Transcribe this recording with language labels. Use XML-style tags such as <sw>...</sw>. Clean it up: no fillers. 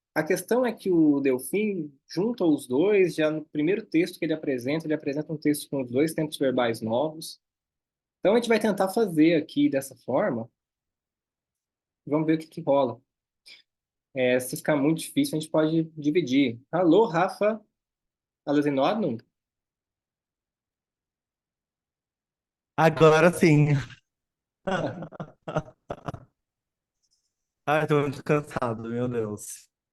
<pt>A questão é que o Delfim junta os dois, já no primeiro texto que ele apresenta um texto com os dois tempos verbais novos. Então a gente vai tentar fazer aqui dessa forma, vamos ver o que que rola. Se ficar muito difícil, a gente pode dividir.</pt> <de>Alô, Rafa, alles in Ordnung?</de> <pt>Agora sim. Ai, tô muito cansado, meu Deus.</pt>